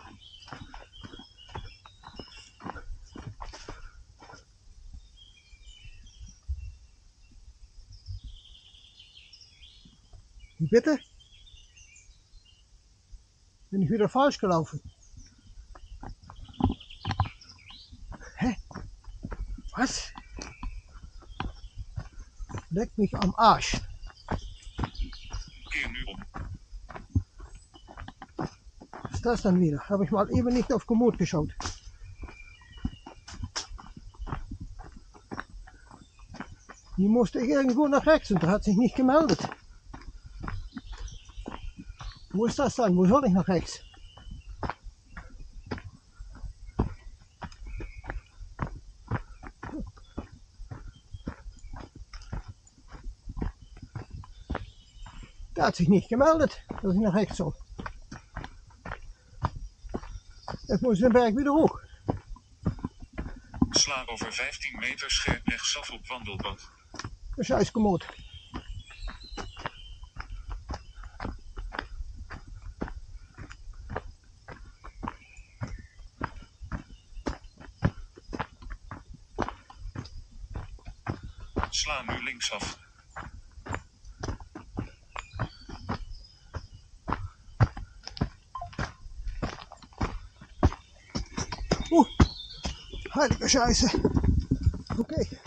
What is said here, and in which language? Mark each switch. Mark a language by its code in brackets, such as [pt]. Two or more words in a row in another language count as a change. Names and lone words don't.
[de] Wie bitte? Bin ich wieder falsch gelaufen? Hä? Was? Leck mich am Arsch. [nl] Keer nu om. [de] Was ist das dann wieder? Habe ich mal eben nicht auf Komoot geschaut. Die musste ich irgendwo nach rechts und der hat sich nicht gemeldet. Wo ist das dann? Wo soll ich nach rechts? Der hat sich nicht gemeldet, dass ich nach rechts soll. Jetzt muss ich den Berg wieder hoch. [nl] Sla over 15 meter scherp rechtsaf op wandelpad. [de] Een scheiß Komoot. [nl] Sla nu linksaf. [de] Heilige Scheiße. Okay.